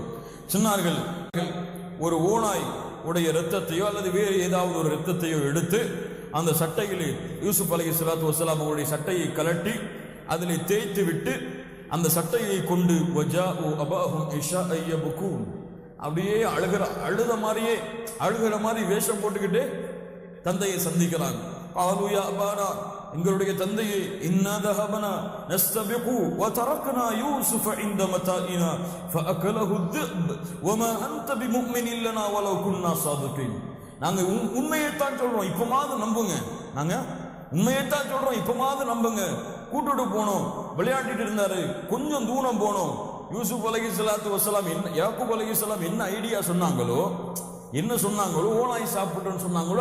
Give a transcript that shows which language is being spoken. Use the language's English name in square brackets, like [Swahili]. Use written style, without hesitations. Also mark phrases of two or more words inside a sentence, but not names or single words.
[Tamil] சொன்னார்கள், ஒரு ஓனாய் உடைய இரத்தத்தையோ அல்லது வேறு ஏதாவது ஒரு இரத்தத்தையோ எடுத்து அந்த சட்டையிலே யூசுப் [Arabic] عليه الصلاة والسلام [Tamil] அவருடைய சட்டையை கலட்டி அதிலே தேய்த்து விட்டு அந்த சட்டையை கொண்டு அப்படியே அழுகிற மாதிரி வேஷம் போட்டுக்கிட்டு தந்தையை சந்திக்கிறாங்க. [Arabic] قالوا يا أبانا, [Tamil] எங்களுடைய தந்தையே, [Arabic] إنا ذهبنا نستبق وتركنا يوسف عند متاعنا فأكله الذئب وما أنت بمؤمن لنا ولو كنا صادقين. [Tamil] நாங்க உண்மையைத்தான் சொல்றோம், இப்பமாவது நம்புங்க. நாங்க உண்மையைத்தான் சொல்றோம், இப்பமாவது நம்புங்க. கூட்டுட்டு போனோம், விளையாடிட்டு இருந்தாரு, கொஞ்சம் தூரம் போனோம். யூசுப் [Arabic] عليه الصلاة والسلام [Tamil] யாக்கூப் அலைஹிஸ்ஸலாம் என்ன ஐடியா சொன்னாங்களோ, என்ன சொன்னாங்களோ, ஓனாய் சாப்பிட்டுன்னு சொன்னாங்களோ,